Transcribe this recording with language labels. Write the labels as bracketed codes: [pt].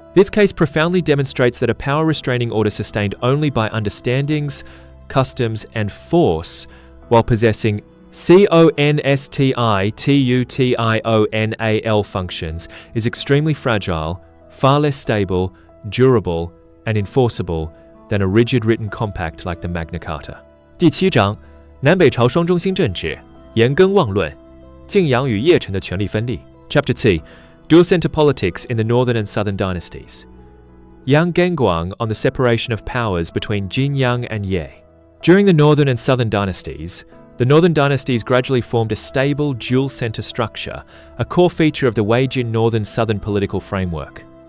[en] This case profoundly demonstrates that a power-restraining order sustained only by understandings, customs, and force, while possessing constitutional functions, is extremely fragile, far less stable, durable, and enforceable than a rigid written compact like the Magna Carta. [zh] 第7章，南北朝双中心政治，严根望论，晋阳与邺城的权力分立。 [en] Chapter 2, Dual Center Politics in the Northern and Southern Dynasties. Yang Gengguang on the separation of powers between Jinyang and Ye. During the Northern and Southern Dynasties, the Northern Dynasties gradually formed a stable dual center structure, a core feature of the Wei-Jin Northern-Southern political framework.